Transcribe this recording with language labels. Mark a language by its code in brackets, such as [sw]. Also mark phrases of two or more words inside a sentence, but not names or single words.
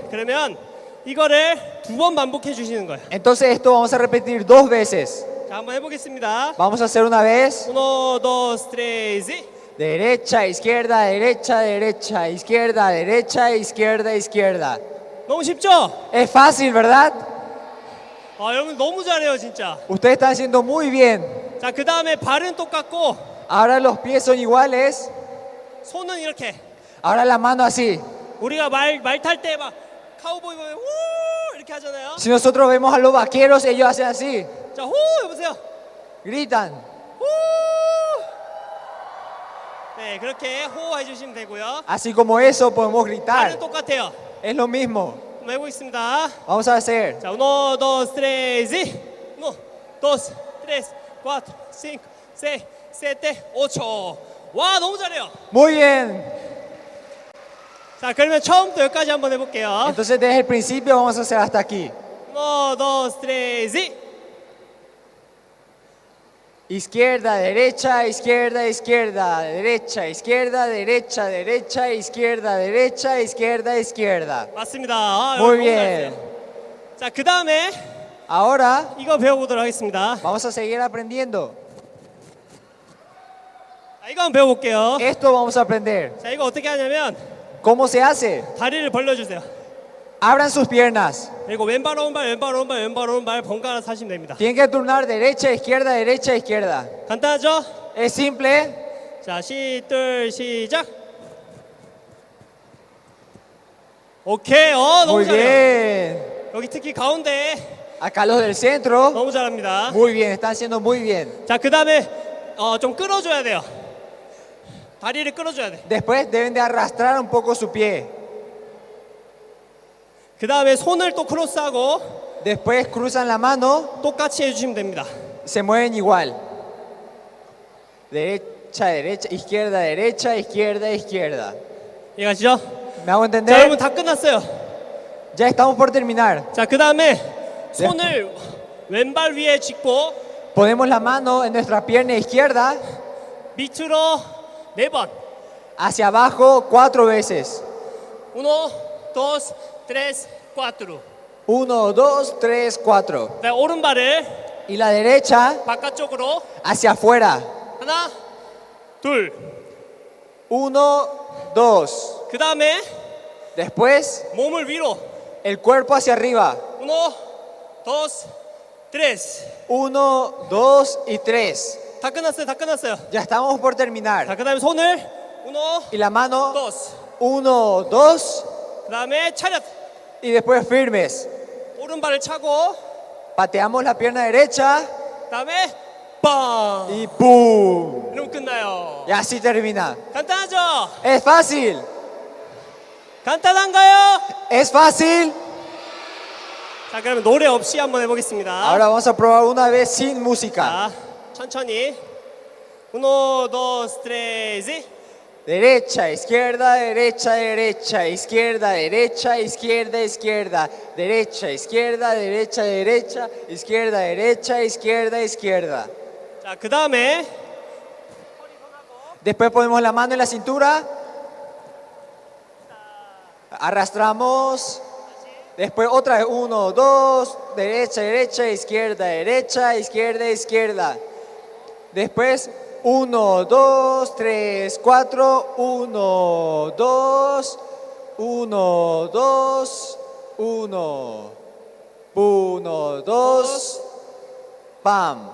[ko] 그러면 이거를 2번 반복해 주시는 거예요. [es] Entonces esto vamos a repetir 2 veces. [ko] 자, 한번 해보겠습니다. [es] Vamos a hacer una vez. 1, 2, 3, Derecha, izquierda, derecha, derecha, izquierda, derecha, izquierda, izquierda. [ko] 너무 쉽죠? [es] Es fácil, ¿verdad? [ko] 여러분 너무 잘해요 진짜. [es] Ustedes están haciendo muy bien. [ko] 자, 그 다음에 발은 똑같고 [es] Ahora los pies son iguales. [ko] 손은 이렇게. [es] Ahora la mano así. [ko] 우리가 말 탈 때 막 카우보이 보면 우 이렇게 하잖아요. [es] Si nosotros vemos a los vaqueros, ellos hacen así. [ko] 자, 호 해보세요. [es] Gritan. [ko] 호. 네, 그렇게 호 해주시면 되고요. [es] Así como eso podemos [ko] 발은 [es] gritar. [ko] 똑같아요. [es] Es lo mismo. [ko] 한번 해보겠습니다. [es] Vamos a hacer. [ko] 자, 1, 2, 3, 1, 2, 3, 4, 5, 6, 7, 8. 와, 너무 잘해요. [es] Muy bien. [ko] 자, 그러면 처음부터 여기까지 한번 해볼게요. [es] Entonces desde el principio vamos a hacer hasta aquí. 1, 2, 3, Izquierda, derecha, izquierda, izquierda, derecha, izquierda, derecha, derecha, izquierda, derecha, izquierda, izquierda. [ko] 맞습니다. 아, [es] Muy [ko] 너무 [es] bien. [ko] 잘했어요. 자, 그 다음에 [es] Ahora [ko] 이거 배워보도록 하겠습니다. [es] vamos a seguir aprendiendo. [ko] 자, 이거 한번 배워볼게요. [es] Esto vamos a aprender. [ko] 자, 이거 어떻게 하냐면 [es] ¿Cómo se hace? [ko] 다리를 벌려주세요. [es] Abran sus piernas. [ko] 그리고 왼발 오른발 왼발 오른발 왼발 오른발 번갈아서 하시면 됩니다. [es] Tienen que turnar derecha, izquierda, derecha, izquierda. [ko] 간단하죠? [es] Es simple. [ko] 자, 시작. 오케이, 너무 [es] Muy [ko] 잘해요. [es] bien. [ko] 여기 특히 가운데 [es] Acá los del centro. [ko] 너무 잘합니다. [es] Muy bien, están haciendo muy bien. [ko] 자, 그 다음에 좀 끌어줘야 돼요. 다리를 끌어줘야 돼. [es] Después deben de arrastrar un poco su pie. [ko] 그 다음에 손을 또 크로스하고 [es] Después cruzan la mano. [ko] 똑같이 해주시면 됩니다. [es] Se mueven igual. Derecha, derecha, izquierda, derecha, izquierda, izquierda. [ko] 이해가시죠? [es] ¿Me hago [ko] 자, [es] entender? [ko] 여러분 다 끝났어요. [es] Ya estamos por terminar. [ko] 자, 그 다음에 손을 왼발 위에 짚고 [es] Ponemos la mano en nuestra pierna izquierda [ko] 밑으로 4번. [es] hacia abajo 4 veces. [ko] 1, 2, 3, 4. [es] 1, 2, 3, 4. [ko] 네, 오른발을 [es] Y la derecha [ko] 바깥쪽으로 [es] hacia afuera. [ko] 하나, 둘. [es] 1, 2. [ko] 그 다음에 [es] Después [ko] 몸을 위로. [es] el cuerpo hacia arriba. [ko] 1, 2, 3. [es] 1, 2 y 3. [ko] 다 끝났어요. 다 끝났어요. [es] Ya estamos por [ko] 자, [es] terminar. [ko] 그 다음에 손을 1, [es] Y la mano [ko] 2. [es] 1, 2 [ko] 그 다음에 차렷. [es] y después firmes. [ko] 오른발을 차고 [es] Pateamos la pierna derecha [ko] 그 다음에 빵. [es] y ¡pum! [ko] 이러면 끝나요. [es] Y así termina. [ko] 간단하죠? [es] Es fácil. [ko] 간단한가요? [es] Es fácil. [ko] 자, 그러면 노래 없이 한번 해보겠습니다. [es] Ahora vamos a probar una vez sin música. [ko] 자, 천천히. 1, 2, 3. [es] Derecha, izquierda, derecha, derecha, izquierda, derecha, izquierda, izquierda, derecha, izquierda, derecha, derecha, izquierda, derecha, izquierda, izquierda. [ko] 자, 그 다음에 [es] Después ponemos la mano en la cintura. Arrastramos. Después otra vez 1, 2, derecha, derecha, izquierda, derecha, izquierda, izquierda. Después 1, 2, 3, 4, 1, 2, 1, 2, 1, 1, 2, ¡pam!